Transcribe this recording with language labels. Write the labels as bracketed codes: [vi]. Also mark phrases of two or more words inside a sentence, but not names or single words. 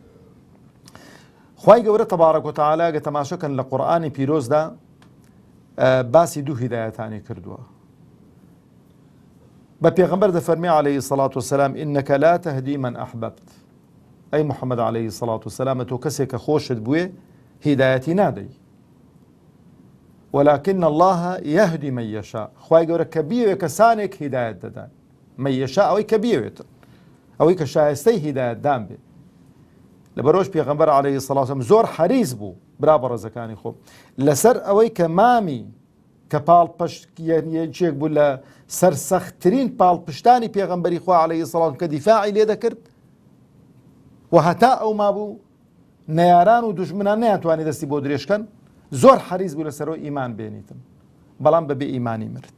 [ckb] خوای گەورە [ar] تەبارەک و تەعالا [ckb] گە تەماشەکەن لە قورئانی پیرۆزدا باسی دوو هیدایەتانی کردووە. بە پێغەمبەر دەفەرمێ [ar] عەلەیهی سەڵات وسەلام ئینەکە لا تەهدی من ئەحبەبت. [ckb] ئەی محەممەد [ar] عەلەیهی سەڵات وسەلام [ckb] تۆ کەسێک کە خۆشت بووێ هیدایەتی نادەی، [ar] ولكن الله يهدي من يشاء. [ckb] خوای گەورە کە بیەوێ کەسانێک هیدایەت دەدات. [ar] من يشاء [ckb] ئەوەی کە بیەوێتن، ئەوەی کە شایستەی هیدایەت دان بێ. لەبەرەوەش پێغەمبەر [ar] عەلەیهی سەڵات وسەلام [ckb] زۆر حەریص بوو برا بە ڕێزەکانی خۆم لەسەر ئەوەی کە مامی کە پاڵپەشتێک بوو لە سەرسەختترین پاڵپشتانی پێغەمبەری خوا [ar] عەلەیهی سەڵات [ckb] کە دیفاعی لێ دەکرد و هەتا ئەو مابوو نەیاران و دوژمنان نەیانتوانی دەستی بۆ درێژکەن، زۆر حەریص بوو لەسەرەوە ئیمان بێنیتن، بەڵام بەبێ ئیمانی مرد.